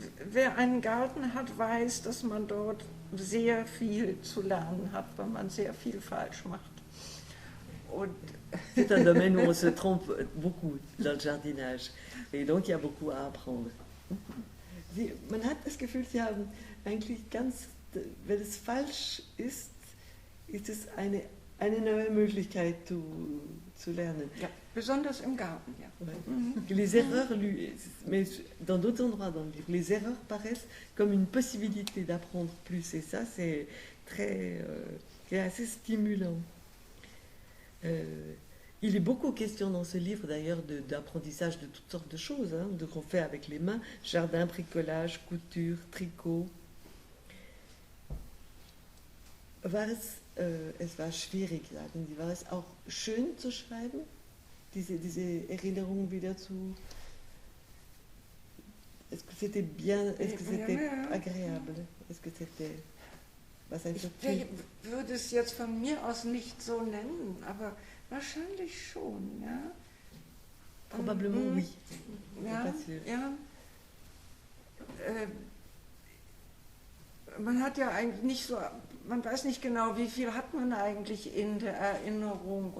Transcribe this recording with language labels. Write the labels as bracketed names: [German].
[German] Wer einen Garten hat, weiß, dass man dort sehr viel zu lernen hat, weil man sehr viel falsch macht. [French] C'est un domaine où on se trompe beaucoup dans le jardinage. Et donc, il y a beaucoup à apprendre. [German] Man hat das Gefühl, Sie haben eigentlich wenn es falsch ist, ist es eine neue Möglichkeit zu lernen. Ja, besonders im Garten, ja. [French] Ouais. Les erreurs, mais dans d'autres endroits dans le livre, les erreurs paraissent comme une possibilité d'apprendre plus. Et ça, c'est c'est assez stimulant. Il est beaucoup question dans ce livre d'ailleurs d'apprentissage de toutes sortes de choses, qu'on fait avec les mains, jardin, bricolage, couture, tricot. [German] Es war schwierig, sagen Sie, war es auch schön zu schreiben, diese Erinnerungen wieder zu... [French] Est-ce que c'était bien, est-ce que c'était agréable, est-ce que c'était... [German] Ich würde es jetzt von mir aus nicht so nennen, aber wahrscheinlich schon, ja. [French] Probablement oui. [German] Ja. Man hat ja eigentlich nicht so, man weiß nicht genau, wie viel hat man eigentlich in der Erinnerung.